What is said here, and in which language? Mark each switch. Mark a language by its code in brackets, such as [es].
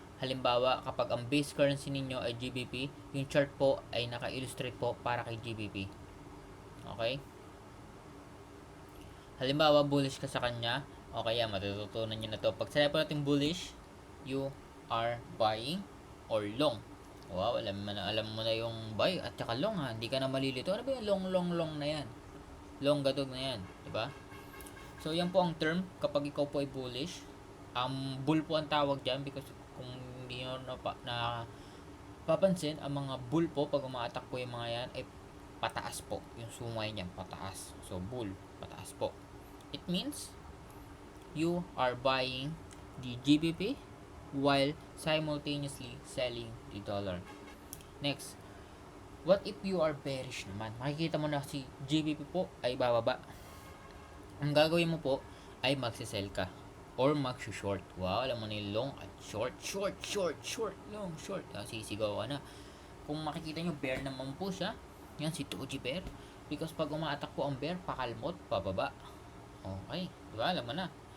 [tl] Halimbawa, kapag ang base currency ninyo ay GBP, yung chart po ay naka-illustrate po para kay GBP. Okay? Halimbawa, bullish ka sa kanya, okay, matututunan nyo na to. Pag sinabi po natin bullish, [en] you are buying or long. [tl] Wow, alam mo na yung buy at saka long ha. Hindi ka na malilito. Ano ba yung long na yan? Long gadog na yan. Diba? So, yan po ang term kapag ikaw po ay bullish. Bull po ang tawag dyan because kung hindi nyo papansin, ang mga bull po, pag umaatak po yung mga yan, ay pataas po. Yung sungay niyan, pataas. So, bull, pataas po. [en] It means, you are buying the GBP while simultaneously selling the dollar. Next, what if you are bearish naman? [tl] Makikita mo na si GBP po ay bababa. Ang gagawin mo po ay magsisell ka or mag-short. Wow, alam mo na yung long at short, long, short. Sisigaw ka na. Kung makikita nyo, bear naman po siya. Yan, si Doji Bear. Because pag umaatak po ang bear, pakalmot, pababa. Okay, diba? Alam mo na.